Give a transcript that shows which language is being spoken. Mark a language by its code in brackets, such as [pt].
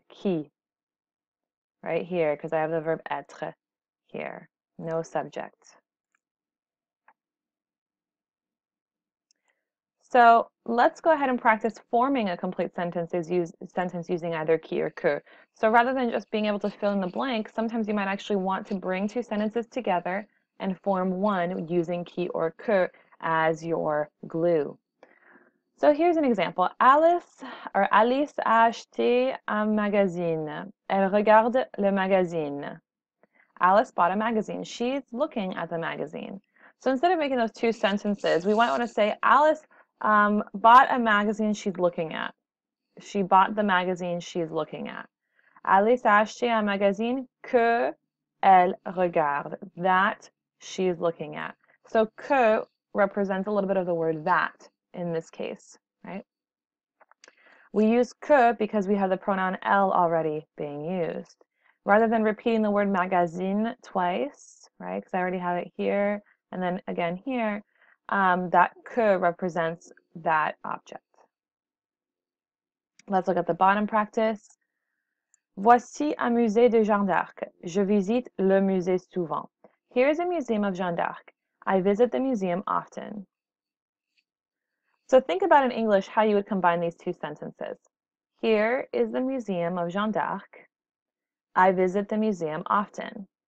[fr] Qui. [en] Right here, because I have the verb être here. No subject. So let's go ahead and practice forming a complete sentence using either qui or que. So rather than just being able to fill in the blank, sometimes you might actually want to bring 2 sentences together and form one using qui or que as your glue. So here's an example. [fr] Alice a acheté un magazine. Elle regarde le magazine. [en] Alice bought a magazine. She's looking at the magazine. So instead of making those 2 sentences, we might want to say Alice bought a magazine she's looking at. She bought the magazine she's looking at. [fr] Alice a acheté un magazine que elle regarde. [en] That she's looking at. So que represents a little bit of the word that in this case, right? We use que because we have the pronoun elle already being used. Rather than repeating the word magazine twice, right, because I already have it here and then again here, that que represents that object. Let's look at the bottom practice. [fr] Voici un musée de Jeanne d'Arc. Je visite le musée souvent. [en] Here's a museum of Jeanne d'Arc. I visit the museum often. So think about in English how you would combine these 2 sentences. Here is the museum of Jeanne d'Arc. I visit the museum often.